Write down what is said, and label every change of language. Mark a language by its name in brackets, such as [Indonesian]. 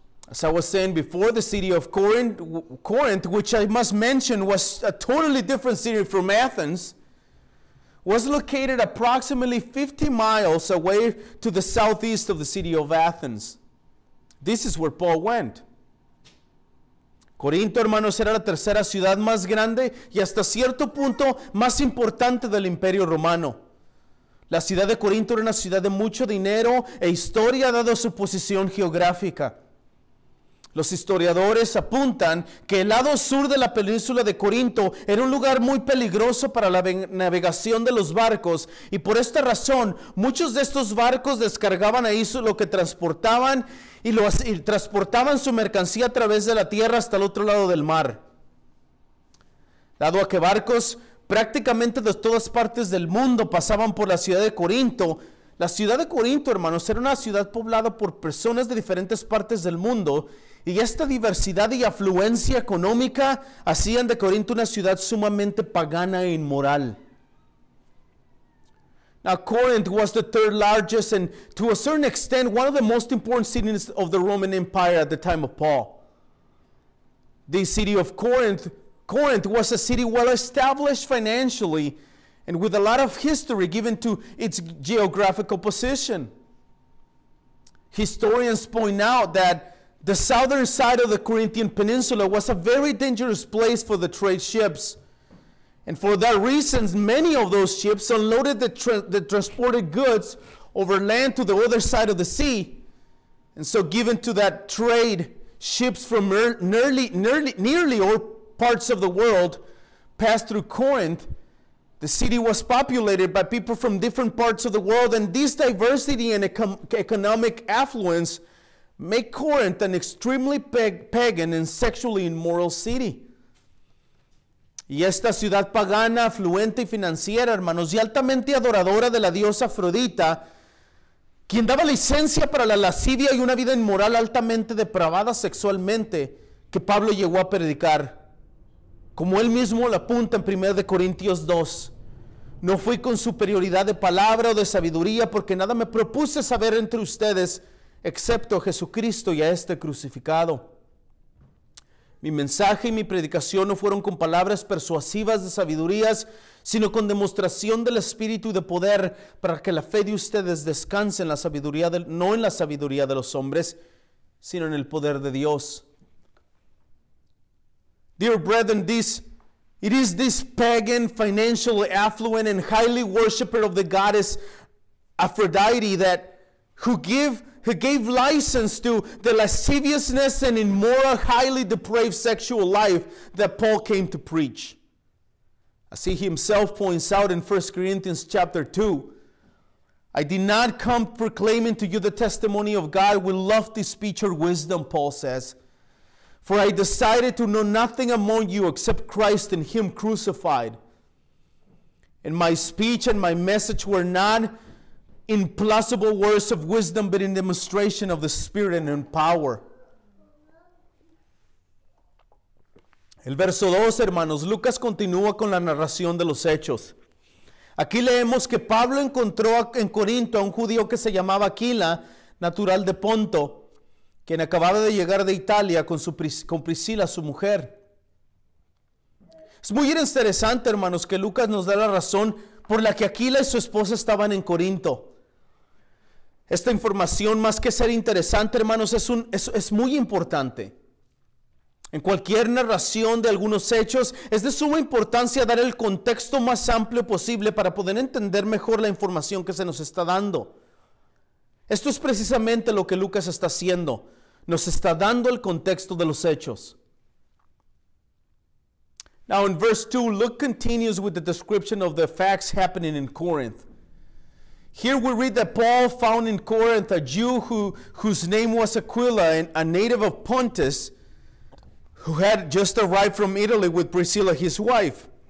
[English] As I was saying before, the city of Corinth, which I must mention was a totally different city from Athens, was located approximately 50 miles away to the southeast of the city of Athens. This is where Paul went. [Spanish] Corinto, hermanos, era la tercera ciudad más grande y hasta cierto punto más importante del Imperio Romano. La ciudad de Corinto era una ciudad de mucho dinero e historia dado su posición geográfica. Los historiadores apuntan que el lado sur de la península de Corinto era un lugar muy peligroso para la navegación de los barcos y por esta razón muchos de estos barcos descargaban ahí lo que transportaban y transportaban su mercancía a través de la tierra hasta el otro lado del mar. Dado a que barcos prácticamente de todas partes del mundo pasaban por la ciudad de Corinto, La ciudad de Corinto, hermanos, era una ciudad poblada por personas de diferentes partes del mundo, y esta diversidad y afluencia económica hacían de Corinto una ciudad sumamente pagana e inmoral. [English] Now, Corinth was the third largest and, to a certain extent, one of the most important cities of the Roman Empire at the time of Paul. The city of Corinth was a city well established financially and with a lot of history given to its geographical position. Historians point out that the southern side of the Corinthian peninsula was a very dangerous place for the trade ships. And for that reason, many of those ships unloaded the transported goods over land to the other side of the sea. And so given to that trade, ships from nearly all parts of the world passed through Corinth. The city was populated by people from different parts of the world, and this diversity and economic affluence make Corinth an extremely pagan and sexually immoral city. [Spanish] Y esta ciudad pagana, afluente y financiera, hermanos, y altamente adoradora de la diosa Afrodita, quien daba licencia para la lascivia y una vida inmoral altamente depravada sexualmente, que Pablo llegó a predicar. Como él mismo lo apunta en 1 Corintios 2. No fui con superioridad de palabra o de sabiduría, porque nada me propuse saber entre ustedes, excepto a Jesucristo y a este crucificado. Mi mensaje y mi predicación no fueron con palabras persuasivas de sabidurías, sino con demostración del Espíritu y de poder, para que la fe de ustedes descanse en la sabiduría no en la sabiduría de los hombres, sino en el poder de Dios. [English] Dear brethren, it is this pagan, financially affluent, and highly worshiper of the goddess Aphrodite who gave license to the lasciviousness and immoral, highly depraved sexual life that Paul came to preach. As he himself points out in 1 Corinthians chapter 2, I did not come proclaiming to you the testimony of God with lofty speech or wisdom, Paul says. For I decided to know nothing among you except Christ and Him crucified. And my speech and my message were not in plausible words of wisdom, but in demonstration of the Spirit and in power. [Spanish] El verso 2, hermanos, Lucas continúa con la narración de los hechos. Aquí leemos que Pablo encontró en Corinto a un judío que se llamaba Aquila, natural de Ponto, quien acababa de llegar de Italia con Priscila, su mujer. Es muy interesante, hermanos, que Lucas nos da la razón por la que Aquila y su esposa estaban en Corinto. Esta información, más que ser interesante, hermanos, es muy importante. En cualquier narración de algunos hechos, es de suma importancia dar el contexto más amplio posible para poder entender mejor la información que se nos está dando. Esto es precisamente lo que Lucas está haciendo. Nos está dando el contexto de los hechos. [English] Now in verse 2, Luke continues with the description of the facts happening in Corinth. Here we read that Paul found in Corinth a Jew whose name was Aquila, a native of Pontus, who had just arrived from Italy with Priscilla, his wife.